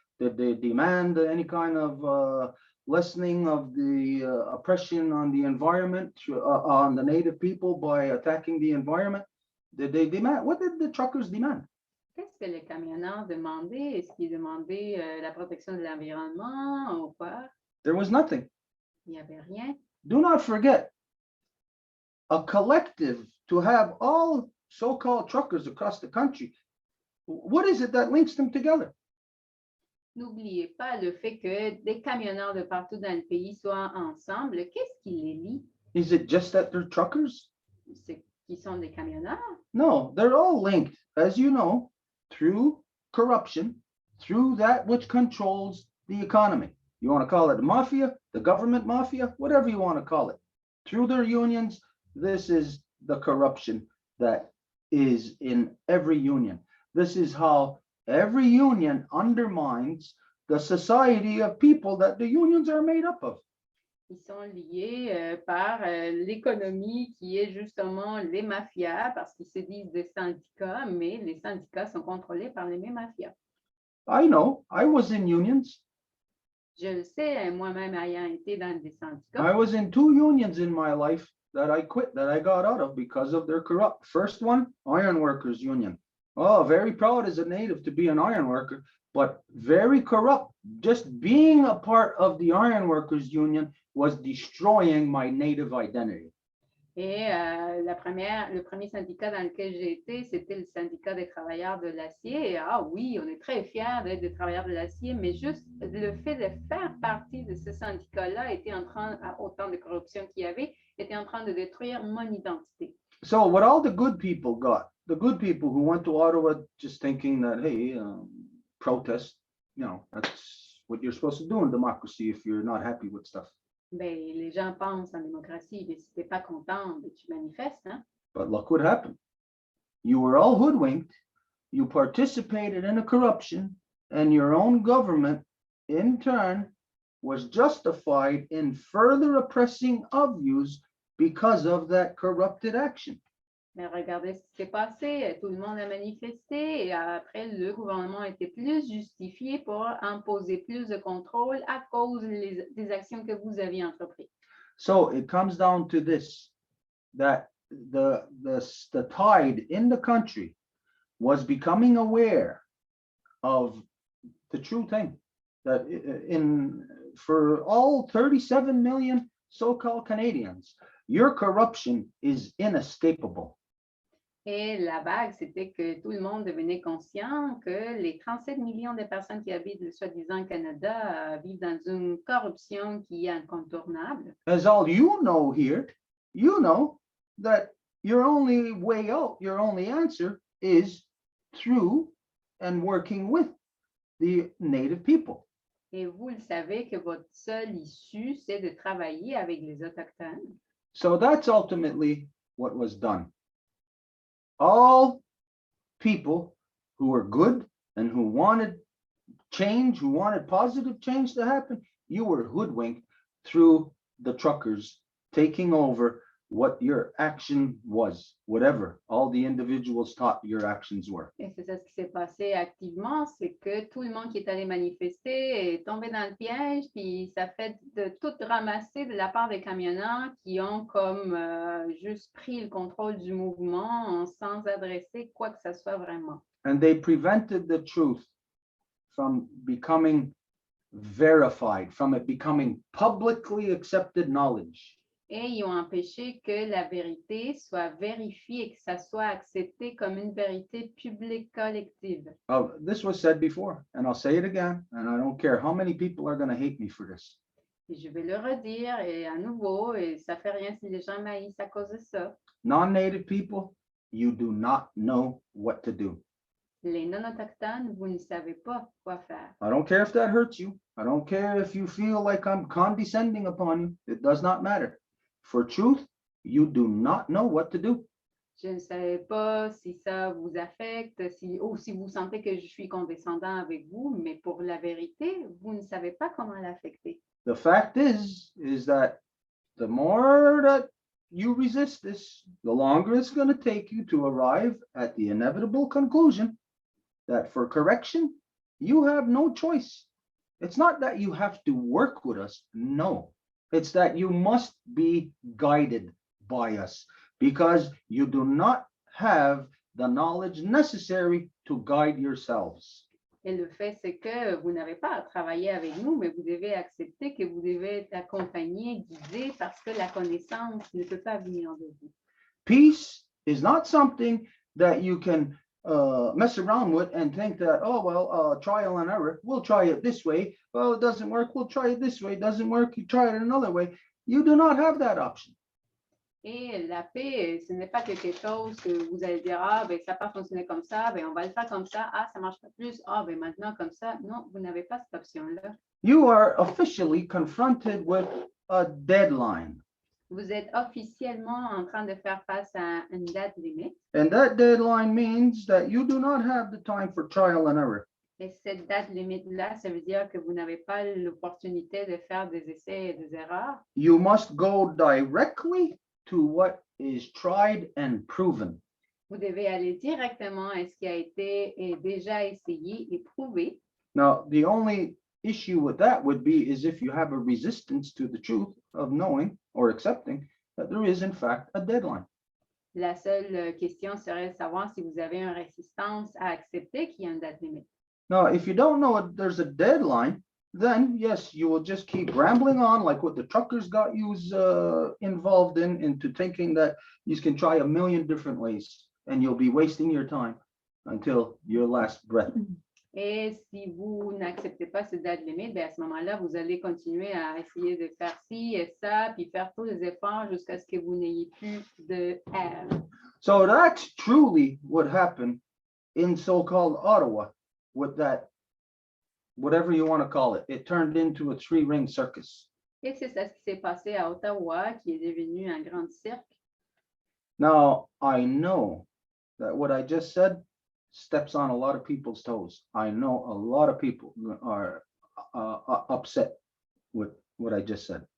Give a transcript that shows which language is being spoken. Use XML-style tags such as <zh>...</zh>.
<en>Did they demand any kind of lessening of the oppression on the environment, on the native people by attacking the environment? Did they demand? What did the truckers demand?</en> <fr>Qu'est-ce que les camionneurs demandaient? Est-ce qu'ils demandaient la protection de l'environnement ou quoi?</fr> <en>There was nothing.</en> <fr>Il n'y avait rien.</fr> <en>Do not forget, a collective to have all so-called truckers across the country. What is it that links them together?</en> <fr>N'oubliez pas le fait que des camionneurs de partout dans le pays soient ensemble. Qu'est-ce qui les lie?</fr> <en>Is it just that they're truckers?</en> <fr>C'est qui sont des camionneurs.</fr> <en>No, they're all linked, as you know, through corruption, through that which controls the economy. You want to call it the mafia, the government mafia, whatever you want to call it. Through their unions, this is the corruption that is in every union. This is how every union undermines the society of people that the unions are made up of.</en> <fr>Ils sont liés par l'économie qui est justement les mafias, parce qu'ils se disent des syndicats, mais les syndicats sont contrôlés par les mêmes mafias.</fr> <en>I know, I was in unions.</en> <fr>Je le sais, moi-même ayant été dans des syndicats.</fr> <en>I was in 2 unions in my life that I quit, that I got out of because of their corrupt. First one, Ironworkers Union. Oh, very proud as a native to be an ironworker, but very corrupt. Just being a part of the Ironworkers Union was destroying my native identity.</en> <fr>Et le premier syndicat dans lequel j'ai été, c'était le syndicat des travailleurs de l'acier. Et, ah oui, on est très fiers d'être des travailleurs de l'acier, mais juste le fait de faire partie de ce syndicat-là était en train, autant de corruption qu'il y avait, était en train de détruire mon identité.</fr> <en>So what all the good people got, the good people who went to Ottawa just thinking that, hey, protest, you know, that's what you're supposed to do in democracy if you're not happy with stuff.</en> <fr>Ben, les gens pensent en démocratie, mais si tu n'es pas content, ben, tu manifestes. Hein?</fr> <en>But look what happened. You were all hoodwinked. You participated in a corruption, and your own government, in turn, was justified in further oppressing of yous because of that corrupted action.</en> <fr>Mais regardez ce qui s'est passé. Tout le monde a manifesté et après, le gouvernement était plus justifié pour imposer plus de contrôle à cause des actions que vous aviez entreprises.</fr> <en>So it comes down to this, that the tide in the country was becoming aware of the true thing, that for all 37 million so-called Canadians, your corruption is inescapable.</en> <fr>Et la vague, c'était que tout le monde devenait conscient que les 37 millions de personnes qui habitent le soi-disant Canada vivent dans une corruption qui est incontournable.</fr> <en>As all you know here, you know that your only way out, your only answer is through and working with the native people.</en> <fr>Et vous le savez que votre seule issue, c'est de travailler avec les Autochtones.</fr> <en>So that's ultimately what was done. All people who were good and who wanted change, who wanted positive change to happen, you were hoodwinked through the truckers taking over what your action was, whatever all the individuals thought your actions were.</en> <fr>Et c'est ça ce qui s'est passé activement, c'est que tout le monde qui est allé manifester est tombé dans le piège, puis ça fait de tout ramasser de la part des camionneurs qui ont comme juste pris le contrôle du mouvement sans adresser quoi que ce soit vraiment.</fr> <en>And they prevented the truth from becoming verified, from it becoming publicly accepted knowledge.</en> <fr>Et ils ont empêché que la vérité soit vérifiée et que ça soit accepté comme une vérité publique collective.</fr> <en>This was said before, and I'll say it again, and I don't care how many people are going to hate me for this.</en> <fr>Et je vais le redire et à nouveau, et ça fait rien si les gens m'haïssent à cause de ça.</fr> <en>Non-native people, you do not know what to do.</en> <fr>Les non-autochtones, vous ne savez pas quoi faire.</fr> <en>I don't care if that hurts you. I don't care if you feel like I'm condescending upon you. It does not matter. For truth, you do not know what to do.</en> <fr>Je ne savais pas si ça vous affecte, ou si vous sentez que je suis condescendant avec vous, mais pour la vérité, vous ne savez pas comment l'affecter.</fr> <en>The fact is that the more that you resist this, the longer it's going to take you to arrive at the inevitable conclusion that for correction, you have no choice. It's not that you have to work with us. No. It's that you must be guided by us because you do not have the knowledge necessary to guide yourselves.</en> <fr>Et le fait, c'est que vous n'avez pas à travailler avec nous, mais vous devez accepter que vous devez être accompagné, guidé, parce que la connaissance ne peut pas venir de vous.</fr> <en>Peace is not something that you can mess around with and think that, oh, well, trial and error, we'll try it this way. Well, it doesn't work, we'll try it this way. It doesn't work, you try it another way. You do not have that option.</en> <fr>Et la paix, ce n'est pas quelque chose que vous allez dire, ah, ben, ça n'a pas fonctionné comme ça, ben, on va le faire comme ça, ah, ça ne marche pas plus, ah, ben, maintenant comme ça. Non, vous n'avez pas cette option-là.</fr> <en>You are officially confronted with a deadline.</en> <fr>Vous êtes officiellement en train de faire face à une date limite.</fr> <en>And that deadline means that you do not have the time for trial and error.</en> <fr>Et cette date limite-là, ça veut dire que vous n'avez pas l'opportunité de faire des essais et des erreurs.</fr> <en>You must go directly to what is tried and proven.</en> <fr>Vous devez aller directement à ce qui a été et déjà essayé et prouvé.</fr> <en>Now, the only issue with that would be is if you have a resistance to the truth of knowing or accepting that there is in fact a deadline.</en> <fr>La seule question serait de savoir si vous avez une résistance à accepter qu'il y a une date limite.</fr> <en>Now, if you don't know there's a deadline, then yes, you will just keep rambling on like what the truckers got you involved in, into thinking that you can try a million different ways and you'll be wasting your time until your last breath.</en> <fr>Et si vous n'acceptez pas cette date limite, bien à ce moment-là, vous allez continuer à essayer de faire ci et ça, puis faire tous les efforts jusqu'à ce que vous n'ayez plus de air.</fr> <en>So that's truly what happened in so-called Ottawa with that, whatever you want to call it. It turned into a three-ring circus.</en> <fr>Et c'est ça ce qui s'est passé à Ottawa, qui est devenu un grand cirque.</fr> <en>Now, I know that what I just said steps on a lot of people's toes. I know a lot of people are upset with what I just said.</en>